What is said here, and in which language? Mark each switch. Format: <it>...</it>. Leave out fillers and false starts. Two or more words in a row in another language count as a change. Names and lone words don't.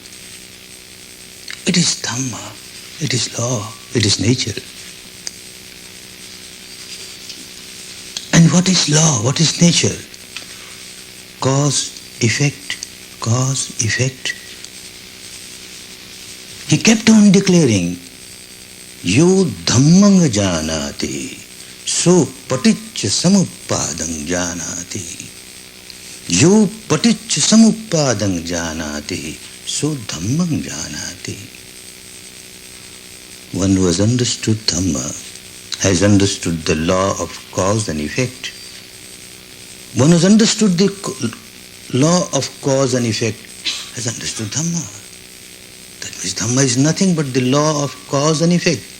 <en>It is Dhamma, it is law, it is nature. And what is law? What is nature? Cause, effect, cause, effect. He kept on declaring,</en> <pi>Yo dhammang janati, so paticca samuppadang janati. Yo paticca samuppadang janati, so dhammang janati.</pi> <en>One who has understood Dhamma has understood the law of cause and effect. One who has understood the law of cause and effect has understood Dhamma. That means Dhamma is nothing but the law of cause and effect.</en>